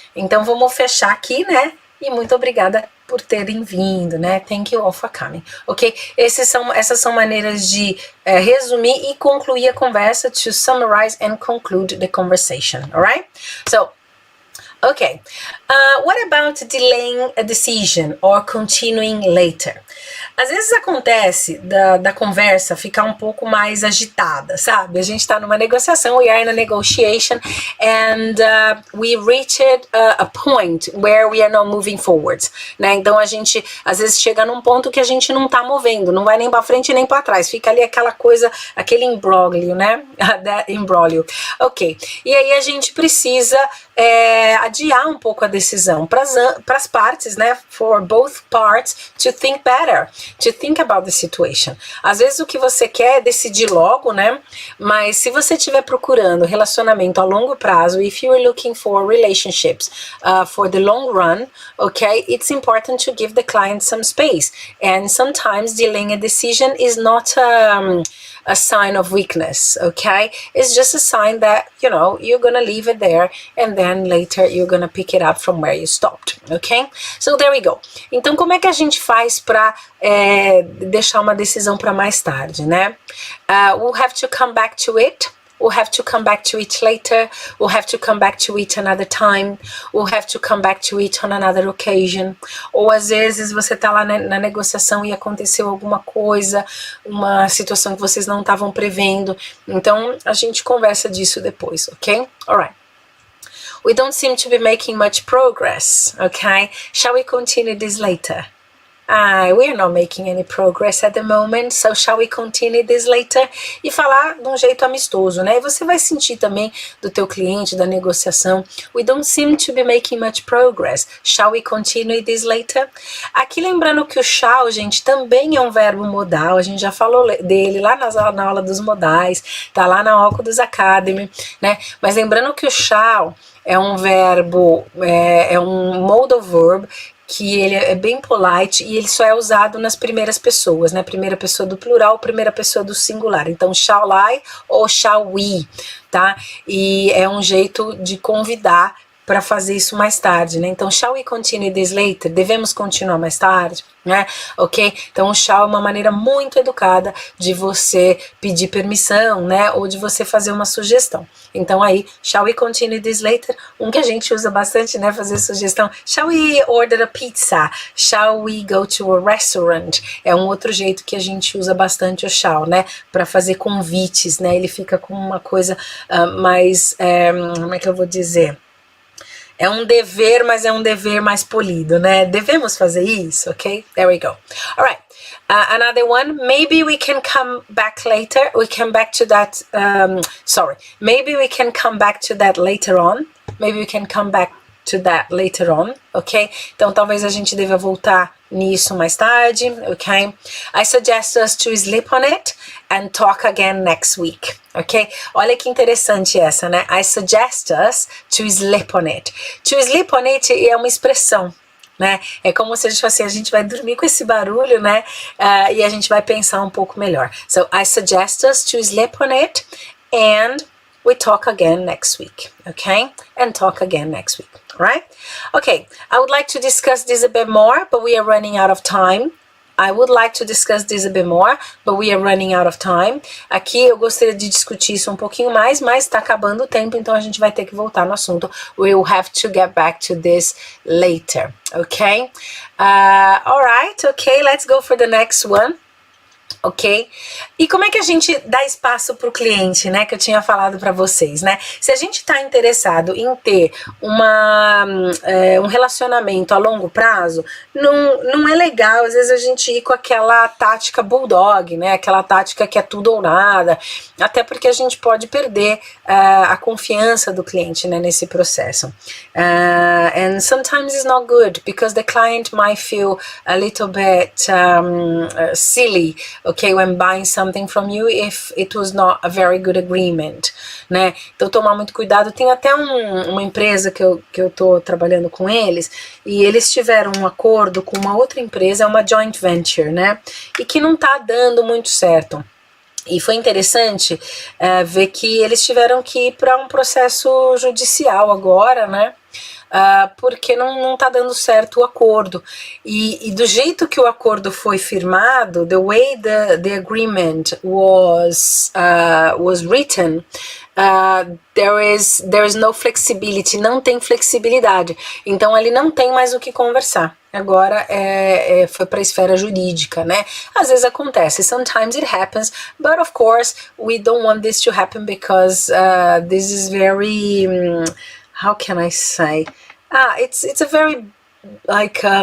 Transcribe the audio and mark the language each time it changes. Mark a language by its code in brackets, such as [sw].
[pt] Então vamos fechar aqui, né? E muito obrigada por terem vindo, né? [en] Thank you all for coming. [pt] Ok? Essas são maneiras de resumir e concluir a conversa, [en] to summarize and conclude the conversation, alright? So, okay. What about delaying a decision or continuing later? [pt] Às vezes acontece da conversa ficar um pouco mais agitada, sabe? A gente tá numa negociação, [en] we are in a negotiation, and we reached a point where we are not moving forward, né? [pt] Então a gente às vezes chega num ponto que a gente não tá movendo, não vai nem pra frente nem pra trás, fica ali aquela coisa, aquele imbróglio, né? Imbróglio. Ok. E aí a gente precisa adiar um pouco a decisão para as partes, né? [en] For both parts to think better, to think about the situation. [pt] Às vezes o que você quer é decidir logo, né? Mas se você estiver procurando relacionamento a longo prazo, [en] if you're looking for relationships for the long run, okay, it's important to give the client some space. And sometimes delaying a decision is not a sign of weakness, okay? It's just a sign that, you know, you're gonna leave it there and then later you're gonna pick it up from where you stopped, okay? So there we go. [pt] Então, como é que a gente faz para deixar uma decisão para mais tarde, né? [en] We'll have to come back to it. We'll have to come back to it later. We'll have to come back to it another time. We'll have to come back to it on another occasion. [pt] Ou às vezes você tá lá na negociação e aconteceu alguma coisa, uma situação que vocês não estavam prevendo. Então a gente conversa disso depois, ok? [en] Alright. We don't seem to be making much progress, okay? Shall we continue this later? We are not making any progress at the moment, so shall we continue this later? [pt] E falar de um jeito amistoso, né? E você vai sentir também do teu cliente, da negociação. [en] We don't seem to be making much progress. Shall we continue this later? [pt] Aqui lembrando que o shall, gente, também é um verbo modal. A gente já falou dele lá na aula dos modais, tá lá na OKudus Academy, né? Mas lembrando que o shall é um verbo, é um modal verb, que ele é bem polite e ele só é usado nas primeiras pessoas, né? Primeira pessoa do plural, primeira pessoa do singular. Então, shall I ou shall we, tá? E é um jeito de convidar para fazer isso mais tarde, né? Então, [en] shall we continue this later? [pt] Devemos continuar mais tarde, né? Ok? Então, o shall é uma maneira muito educada de você pedir permissão, né? Ou de você fazer uma sugestão. Então, aí, [en] shall we continue this later? [pt] Um que a gente usa bastante, né? Fazer sugestão. [en] Shall we order a pizza? Shall we go to a restaurant? [pt] É um outro jeito que a gente usa bastante o shall, né? Para fazer convites, né? Ele fica com uma coisa mais... como é que eu vou dizer? É um dever, mas é um dever mais polido, né? Devemos fazer isso, [en] ok? There we go. All right. Another one. Maybe we can come back later. We come back to that. Maybe we can come back to that later on. Maybe we can come back to that later on, ok? [pt] Então, talvez a gente deva voltar nisso mais tarde, ok? [en] I suggest us to sleep on it and talk again next week, ok? [pt] Olha que interessante essa, né? [en] I suggest us to sleep on it. [pt] To sleep on it é uma expressão, né? É como se a gente fosse, a gente vai dormir com esse barulho, né? E a gente vai pensar um pouco melhor. [en] So, I suggest us to sleep on it and we talk again next week, okay? And talk again next week, right? Okay, I would like to discuss this a bit more, but we are running out of time. I would like to discuss this a bit more, but we are running out of time. [pt] Aqui eu gostaria de discutir isso um pouquinho mais, mas está acabando o tempo, então a gente vai ter que voltar no assunto. [en] We will have to get back to this later, okay? Alright, okay, let's go for the next one. Ok? [pt] E como é que a gente dá espaço para o cliente, né? Que eu tinha falado para vocês, né? Se a gente está interessado em ter um relacionamento a longo prazo, não é legal, às vezes, a gente ir com aquela tática bulldog, né? Aquela tática que é tudo ou nada, até porque a gente pode perder a confiança do cliente, né? Nesse processo. [en] And sometimes it's not good, because the client might feel a little bit silly, okay, when buying something from you if it was not a very good agreement, né? [pt] Então tomar muito cuidado. Tem até uma empresa que eu tô trabalhando com eles, e eles tiveram um acordo com uma outra empresa, uma joint venture, né? E que não tá dando muito certo. E foi interessante ver que eles tiveram que ir para um processo judicial agora, né? Porque não tá dando certo o acordo. E do jeito que o acordo foi firmado, [en] the way the agreement was written, there is no flexibility, [pt] não tem flexibilidade. Então ele não tem mais o que conversar. Agora foi para a esfera jurídica, né? Às vezes acontece, [en] sometimes it happens, but of course we don't want this to happen, because this is very, how can I say? It's a very, like,